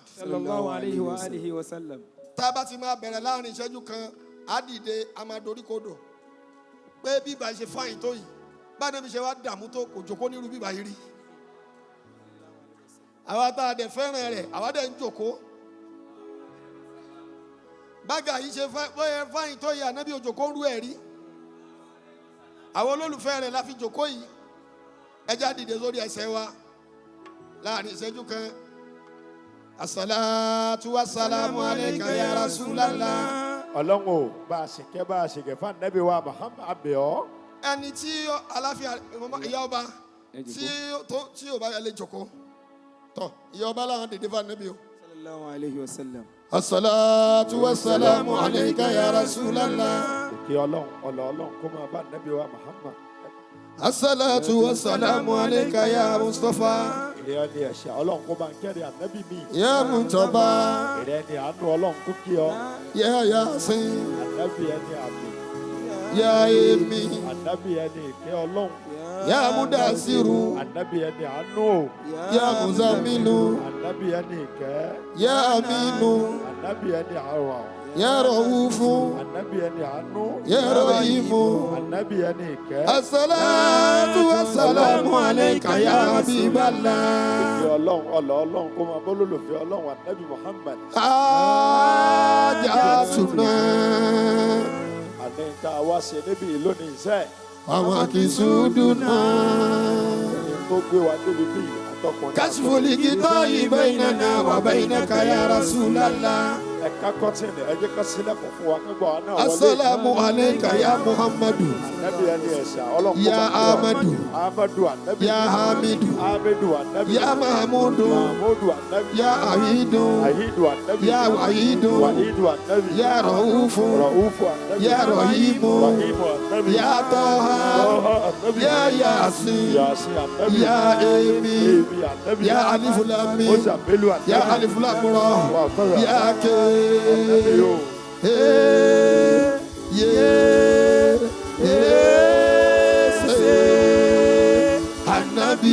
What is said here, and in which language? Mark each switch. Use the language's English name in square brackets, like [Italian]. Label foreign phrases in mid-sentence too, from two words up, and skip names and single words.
[Arabic] صلى الله عليه وعلى آله وسلم. [Yoruba] tàbá ti máa bẹ̀rẹ̀ láàrin ìṣẹ́jú kan á dìde a máa dorí kodò pé bíbá ṣe fáyìn tó yìí báyìí mi ṣe wá dààmú tó kò jókòó nírú bíbá yìí rí àwa tá a dẹ̀ fẹ́ràn rẹ̀ àwa dẹ̀ ń jókòó bága yìí ṣe fáyìn tó yìí ànábì òjòkó ń rú ẹ̀ rí àwọn olólùfẹ́ rẹ̀ la fi jókòó yìí ẹjá dìde sórí ẹsẹ̀ wa láàrin ìṣẹ́jú kan. [Arabic] الصلاة والسلام عليك يا رسول الله. [Yoruba] Ọlọ́run o bá a ṣe kẹ́ bá a ṣe kẹ́ fún ànábì wa Muhammad abẹ́ọ́. Ẹni tí aláfíà ìyá ọba tí ò bá lè jókòó tọ̀ ìyá ọba láwọn dìde fún ànábì o. [Arabic] صلى الله عليه وسلم. الصلاة والسلام عليك يا رسول الله. [Yoruba] Kí Ọlọ́run kó máa bá ànábì wa Muhammad. [Arabic] الصلاة والسلام عليك يا مصطفى. [Yoruba] Ìrẹ́ ni ẹ̀ṣẹ̀ Ọlọ́run kó máa ń kẹ́rì ànábì mi. Ya Muntaba. Ìrẹ́ ni àánú Ọlọ́run kó kí ọ. Ya Yasin. Ànábì ẹni àmì. Ya Emi. Ànábì ẹni ìkẹ́ Ọlọ́run. Ya Mudasiru. Ànábì ẹni àánú o. Ya Muzamilu. Ànábì ẹni ìkẹ́. Ya Aminu. Ànábì ẹni àrọ̀. Ya Raufu. Ànábì ẹni àánú. Ya Rahimu. Ànábì ẹni ìkẹ́. [Arabic] الصلاة والسلام عليك يا حبيب الله. [Yoruba] Ìkẹ́ Ọlọ́run kó máa bọ́ lólùfẹ́ Ọlọ́run ànábì Muhammad. Hajatuna. Àní tá a wá ṣe níbi lónìí iṣẹ́. [Arabic] ومقصودنا. [Yoruba] Tó gbé wa débi bí àtọkùnrin. [Arabic] كشف الغطاء بيننا وبينك يا رسول الله. [Yoruba] Ẹ̀ka kọ́tìnì ẹ jẹ́ ká sílẹ̀kùn fún wa kẹ́gbọ́ wa náà wọlé. [Arabic] السلام عليك يا محمد. [Yoruba] Ànábì ẹni ẹ̀ṣà Ọlọ́run kó Ya máa kí ọ. Ahmadu. Ahmadu ànábì. Ya Hamidu. Hamidu ànábì. Ya Mahmudu. Mahmudu ànábì. Ya Ahidu. Ahidu ànábì. Ya Wahidu. Wahidu ànábì. Ya Raufu. Raufu ànábì. Ya Rahimu. Rahimu ànábì. Ya Taha. Taha ànábì. Ya Yasin. Yasin ànábì. Ya Emi. Emi ànábì. Ya Alifu Lam Mim. Mozambilu ànábì. Ya Alifu Lam Ra. Ya Ke. Ànábì o. Anabi.